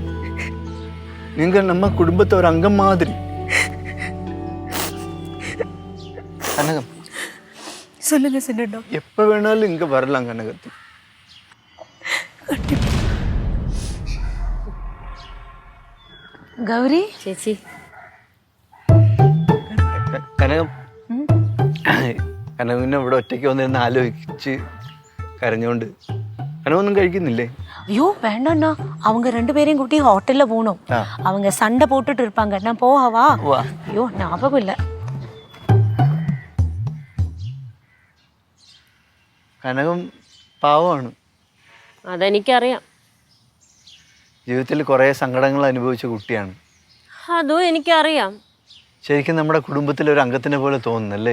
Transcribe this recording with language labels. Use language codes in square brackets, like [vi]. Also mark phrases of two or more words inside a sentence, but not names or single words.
[ta] நீங்கள் நம்ம குடும்பத்தை ஒரு அங்கம் மாதிரி. கனகம் சொல்லுங்க சின்னண்ணா. எப்போ வேணாலும் இங்கே வரலாம் கனகத்து. கண்டிப்பாக. கௌரி [ml] ചേച്ചി, കനകം കനവിനെ ഇവിടെ ഒറ്റയ്ക്ക് വന്നിരുന്ന് ആലോചിച്ച് കരഞ്ഞുകൊണ്ട്. കനവൊന്നും കഴിക്കുന്നില്ലേ? [ta] ஐயோ வேண்டாம்ண்ணா அவங்க 2 பேரையும் கூட்டி ஹோட்டல்ல போகணும். அவங்க சண்டை போட்டுட்டு இருப்பாங்க. நான் போகவா? ஐயோ ஞாபகம் இல்லை. [ml] കനകം പാവമാണ്. അതെനിക്കറിയാം. ജീവിതത്തിൽ കുറേ സങ്കടങ്ങൾ അനുഭവിച്ച കുട്ടിയാണ്. അതും എനിക്കറിയാം. ശരിക്കും നമ്മുടെ കുടുംബത്തിലെ ഒരു അംഗത്തിനെ പോലെ തോന്നുന്നല്ലേ?